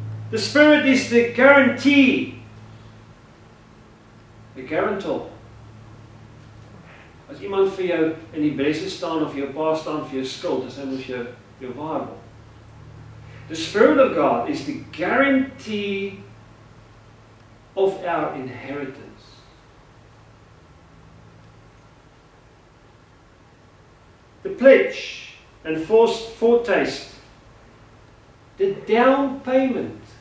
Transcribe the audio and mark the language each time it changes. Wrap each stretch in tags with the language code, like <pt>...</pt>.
<en>The Spirit is the guarantee, the guarantor.</en> <af>As iemand vir jou in die bresse staan of jou pa staan vir jou skuld, is hy mos jou waarborg.</af> <en>The Spirit of God is the guarantee of our inheritance. The pledge and foretaste, the down payment.</en>